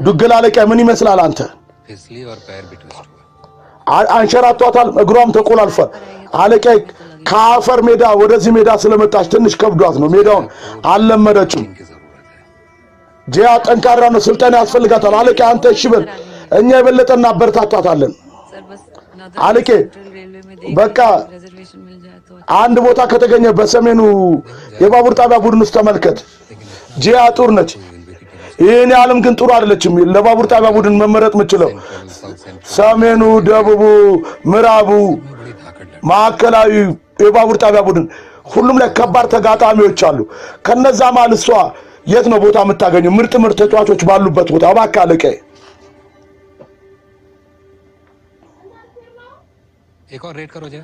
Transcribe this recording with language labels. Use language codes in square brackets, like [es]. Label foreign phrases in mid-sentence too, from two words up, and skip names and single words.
[am] ዱግል አለቃ ምን ይመስላል አንተ? [hi] फिसली और पैर भी ट्विस्ट हुआ [am] አንሸራቷታል፣ እግሯም ተቆላልፏል። አለቃ ከአፈር ሜዳ ወደዚህ ሜዳ ስለመጣች ትንሽ ከብዷት ነው። ሜዳውን አልለመደችም። [hi] की जरूरत है [am] ጂያ ጠንካራ ነው፣ ስልጠና ያስፈልጋታል። አለቃ አንተ እሺ በል፣ እኛ የበለጠ እናበረታታታለን። [hi] सर बस [am] አለቄ [hi] रेलवे में [am] በቃ [hi] रिजर्वेशन मिल जाए तो [am] አንድ ቦታ ከተገኘ በሰሜኑ የባቡር ጣቢያ ቡድን ውስጥ ተመልከት። ጂያ ጡር ነች። ይህን ያለም ግን ጥሩ አይደለችም። ለባቡር ጣቢያ ቡድን መመረጥ የምችለው ሰሜኑ፣ ደቡቡ፣ ምዕራቡ፣ ማዕከላዊ የባቡር ጣቢያ ቡድን ሁሉም ላይ ከባድ ተጋጣሚዎች አሉ። ከነዛ መሃል እሷ የት ነው ቦታ የምታገኘው? ምርጥ ተጫዋቾች ባሉበት ቦታ። እባክህ አለቃዬ [hi] एक और रेड करो जय